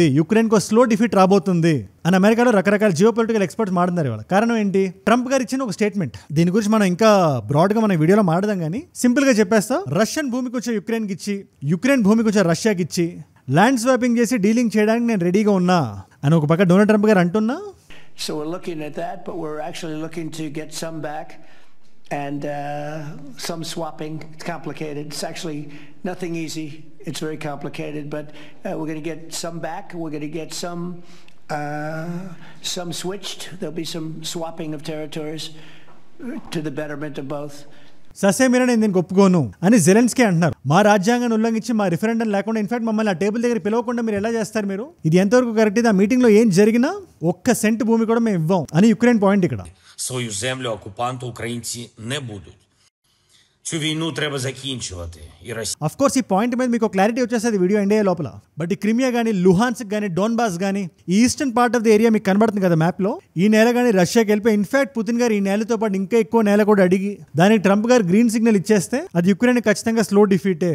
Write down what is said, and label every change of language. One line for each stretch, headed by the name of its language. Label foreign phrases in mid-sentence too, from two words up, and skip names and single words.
Telugu: యుక్రెయిన్కి ఒక
English: slow defeat
Telugu: రాబోతుంది అని అమెరికాలో రకరకాల
English: geo political experts
Telugu: మాట్లాడారు ఇవాళ. కారణం ఏంటి? ట్రంప్ గారు ఇచ్చిన ఒక స్టేట్మెంట్. దీని గురించి మనం ఇంకా బ్రాడ్ గా మన వీడియోలో మాట్లాడదాం, కానీ సింపుల్ గా చెప్పేస్తా. రష్యన్ భూమికి వచ్చే యుక్రెయిన్కి ఇచ్చి, యుక్రెయిన్ భూమికి వచ్చే రష్యాకి ఇచ్చి
English: land swapping
Telugu: చేసి డీలింగ్ చేయడానికి నేను రెడీగా ఉన్నా అని ఒక పక్క డొనాల్డ్ ట్రంప్ గారు అంటున్నా.
English: So we're looking at that, but we're actually looking to get some back and some swapping. It's complicated. It's actually nothing easy. It's very complicated, but we're going to get some back. We're going to get some switched. There'll be some swapping of territories to the betterment of both.
Telugu: ససేమిరా నేను దీనికి ఒప్పుకోను అని జెలెన్స్కీ అంటున్నారు. మా రాజ్యాంగాన్ని ఉల్లంఘించి మా రిఫరెండం లేకుండా ఇన్ఫాక్ట్ మమ్మల్ని ఆ టేబుల్ దగ్గర పిలవకుండా మీరు ఎలా చేస్తారు? మీరు ఇది ఎంతవరకు కరెక్ట్? ఇది ఆ మీటింగ్ లో ఏం జరిగినా ఒక్క సెంట్ భూమి కూడా మేము ఇవ్వం అని యుక్రెయిన్ పాయింట్. ఇక్కడ
Ukrainian: свою землю окупанту українці не будуть. Цю війну треба закінчувати.
English: of course
Telugu: ఈ పాయింట్ మీద మీకు క్లారిటీ వచ్చేస్తుంది
English: video end
Telugu: అయ్యే లోపల. బట్ ఈ క్రిమియా కానీ, లుహాన్స్క్ కానీ, డోన్బాస్ కానీ, ఈ
English: eastern part of the area
Telugu: మీకు కనబడుతుంది కదా మ్యాప్ లో. ఈ నేల కానీ రష్యాకి వెళ్ళిపోయి ఇన్ఫాక్ట్ పుతిన్ గారు ఈ నేలతో పాటు ఇంకా ఎక్కువ నేల కూడా అడిగి దానికి ట్రంప్ గారు
English: green signal
Telugu: ఇచ్చేస్తే అది యుక్రెయిన్ ఖచ్చితంగా
English: slow defeat.